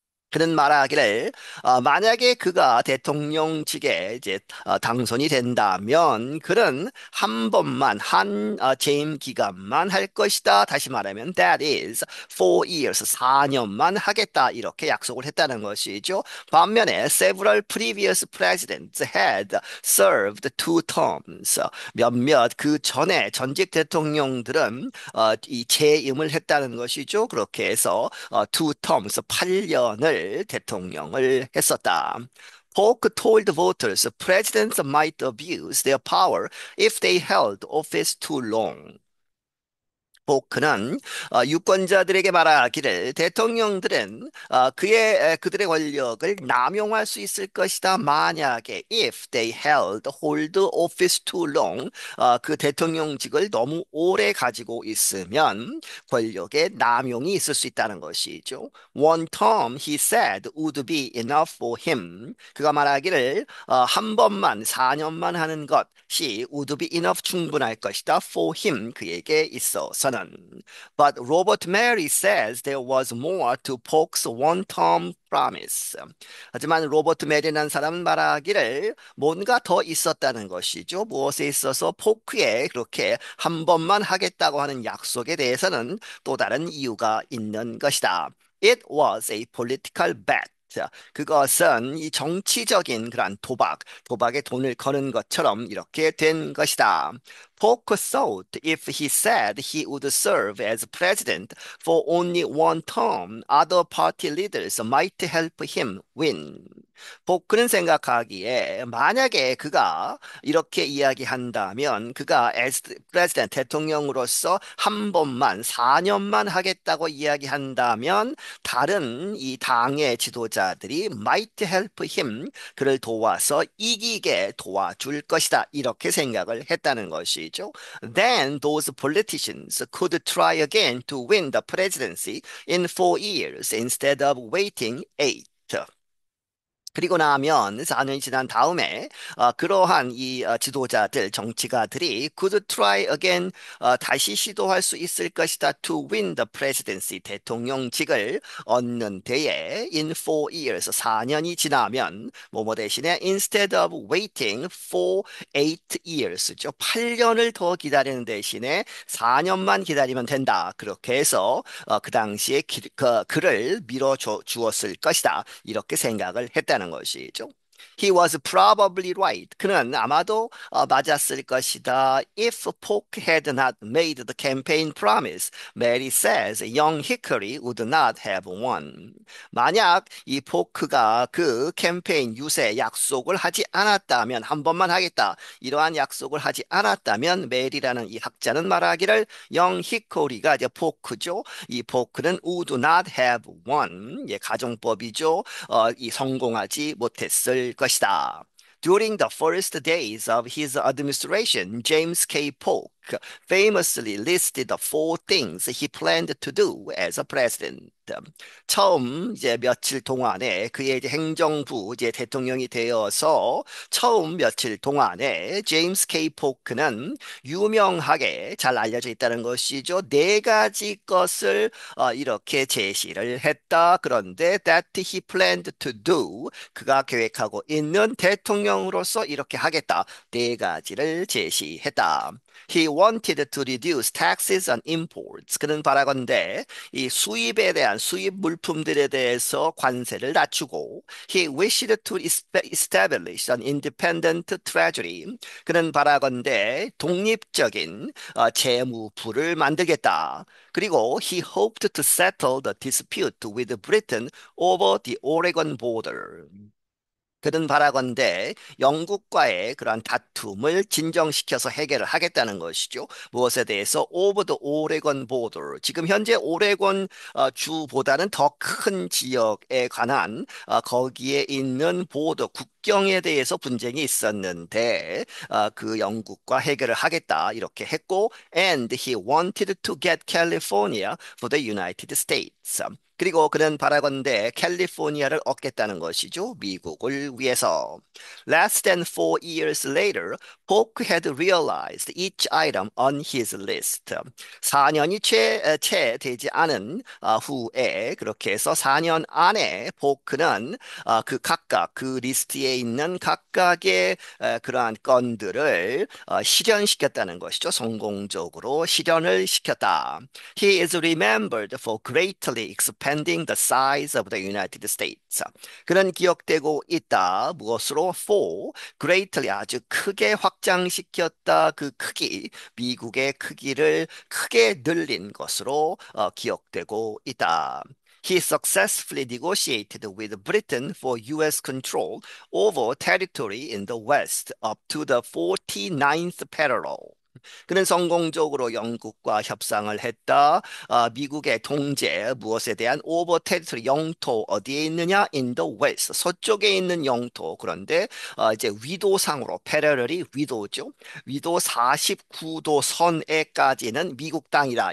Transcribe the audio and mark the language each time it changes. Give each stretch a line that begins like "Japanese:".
Korean: 그는 말하기를 만약에 그가 대통령직에 이제 당선이 된다면 그는 한 번만 한 재임 기간만 할 것이다. 다시 말하면
English: that is 4 years
Korean: 4년만 하겠다 이렇게 약속을 했다는 것이죠. 반면에
English: several previous presidents had served 2 terms.
Korean: 몇몇 그 전에 전직 대통령들은 이 재임을 했다는 것이죠. 그렇게 해서
English: 2 terms
Korean: 8년을 대통령을 했었다.
English: Polk told voters presidents might abuse their power if they held office too long.
Korean: 포크는 유권자들에게 말하기를 대통령들은 그들의 권력을 남용할 수 있을 것이다. 만약에
English: if they hold office too long
Korean: 그 대통령직을 너무 오래 가지고 있으면 권력의 남용이 있을 수 있다는 것이죠.
English: One term he said would be enough for him.
Korean: 그가 말하기를 한 번만 4년만 하는 것이
English: would be enough
Korean: 충분할 것이다.
English: For him
Korean: 그에게 있어서는.
English: But Robert Mary says there was more to Polk's one-term promise.
Korean: 하지만 로버트 메리라는 사람은 말하기를 뭔가 더 있었다는 것이죠. 무엇에 있어서 포크에 그렇게 한 번만 하겠다고 하는 약속에 대해서는 또 다른 이유가 있는 것이다.
English: It was a political bet.
Korean: 그것은 이 정치적인 그런 도박에 돈을 거는 것처럼 이렇게 된 것이다.
English: Polk thought if he said he would serve as president for only one term, other party leaders might help him win.
Korean: 포크는 생각하기에 만약에 그가 이렇게 이야기한다면 그가
English: as president
Korean: 대통령으로서 한 번만 4년만 하겠다고 이야기한다면 다른 이 당의 지도자들이
English: might help him
Korean: 그를 도와서 이기게 도와줄 것이다. 이렇게 생각을 했다는 것이죠.
English: Then those politicians could try again to win the presidency in 4 years instead of waiting 8.
Korean: 그리고 나면 4년이 지난 다음에 그러한 이 지도자들, 정치가들이
English: could try again
Korean: 다시 시도할 수 있을 것이다
English: to win the presidency
Korean: 대통령직을 얻는 데에
English: in 4 years
Korean: 4년이 지나면 뭐뭐 대신에
English: instead of waiting for 8 years
Korean: 죠. 8년을 더 기다리는 대신에 4년만 기다리면 된다. 그렇게 해서 그 당시에 그를 밀어 주었을 것이다. 이렇게 생각을 했다는 것이죠.
English: He was probably right.
Korean: 그는 아마도 맞았을 것이다.
English: If Polk had not made the campaign promise, Mary says young Hickory would not have won.
Korean: 만약 이 포크가 그 캠페인 유세 약속을 하지 않았다면 한 번만 하겠다. 이러한 약속을 하지 않았다면 메리라는 이 학자는 말하기를 영 히코리가 이제 포크죠. 이 포크는
English: would not have won.
Korean: 예, 가정법이죠. 이 성공하지 못했을 것이다.
English: During the first days of his administration, James K. Polk famously listed the 4 things he planned to do as a president.
Korean: 처음 이제 며칠 동안에 그의 이제 행정부 이제 대통령이 되어서 처음 며칠 동안에 제임스 케이 포크는 유명하게 잘 알려져 있다는 것이죠. 4가지 것을 이렇게 제시를 했다. 그런데
English: that he planned to do
Korean: 그가 계획하고 있는 대통령으로서 이렇게 하겠다. 4가지를 제시했다.
English: He wanted to reduce taxes on imports.
Korean: 그는 바라건대 이 수입에 대한 수입 물품들에 대해서 관세를 낮추고
English: he wished to establish an independent treasury.
Korean: 그는 바라건대 독립적인 재무부를 만들겠다. 그리고
English: he hoped to settle the dispute with Britain over the Oregon border.
Korean: 그는 바라건대 영국과의 그러한 다툼을 진정시켜서 해결을 하겠다는 것이죠. 무엇에 대해서
English: over the Oregon border.
Korean: 지금 현재 오레곤 주보다는 더 큰 지역에 관한 거기에 있는 보더 국경에 대해서 분쟁이 있었는데 그 영국과 해결을 하겠다 이렇게 했고
English: and he wanted to get California for the United States.
Korean: 그리고 그는 바라건대 캘리포니아를 얻겠다는 것이죠. 미국을 위해서.
English: Less than 4 years later, Polk had realized each item on his list.
Korean: 4년이 채 되지 않은 후에 그렇게 해서 4년 안에 포크는 그 각각 그 리스트에 있는 각각의 그러한 건들을 실현시켰다는 것이죠. 성공적으로 실현을 시켰다.
English: He is remembered for greatly expanding the size of the United States.
Korean: 그는 기억되고 있다. 무엇으로?
English: For greatly
Korean: 아주 크게 확장시켰다. 그 크기, 미국의 크기를 크게 늘린 것으로 기억되고 있다.
English: He successfully negotiated with Britain for US control over territory in the West up to the 49th parallel.
Korean: 그는 성공적으로 영국과 협상을 했다. 미국의 통제, 무엇에 대한 오버 테리토리 영토 어디에 있느냐?
English: In the West,
Korean: 서쪽에 있는 영토. 그런데 이제 위도상으로 패러렐이 위도죠. 위도 49도 선에까지는 미국 땅이다.